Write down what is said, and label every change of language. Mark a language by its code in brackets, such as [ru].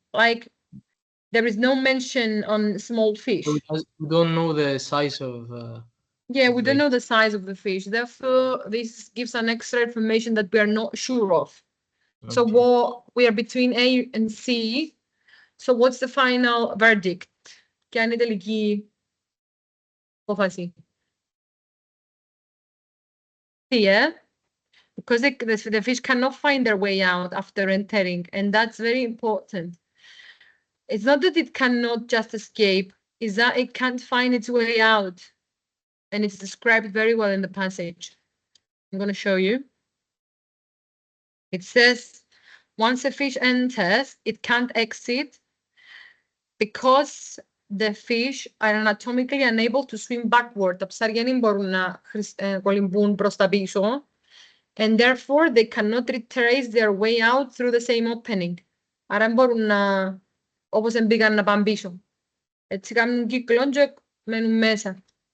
[en] Like, there is no mention on small fish. We don't know the size of. We don't know the size of the fish. Therefore, this gives an extra information that we are not sure of. Okay. So we are between A and C. So what's the final verdict? [el] Ποια είναι η τελική απόφαση? [en] Yeah, because the fish cannot find their way out after entering, and that's very important. It's not that it cannot just escape, it's that it can't find its way out. And it's described very well in the passage. I'm going to show you. It says, once a fish enters, it can't exit because the fish are anatomically unable to swim backward. [el] Τα ψάρια δεν μπορούν να κολυμπούν προς τα πίσω. [en] And therefore, they cannot retrace their way out through the same opening. [el] Άρα μπορούν να, όπως μπήκαν, να πάνε πίσω. Έτσι κάνουν κύκλο και μένουν μέσα.